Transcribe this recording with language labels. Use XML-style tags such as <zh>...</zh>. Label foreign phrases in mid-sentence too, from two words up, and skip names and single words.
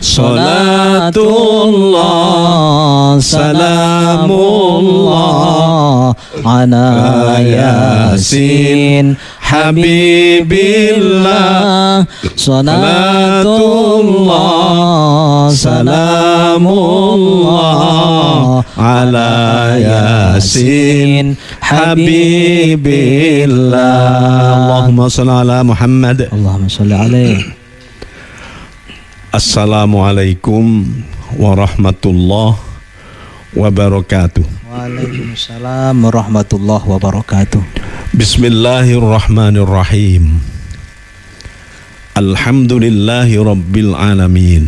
<ar>صلاة الله سلام الله على يس حبيب الله. صلاة الله سلام الله على يس حبيب الله. اللهم صل على محمد. اللهم صل عليه. السلام عليكم ورحمة الله وبركاته. وعليكم السلام ورحمة الله وبركاته. بسم الله الرحمن الرحيم. الحمد لله رب العالمين.</ar>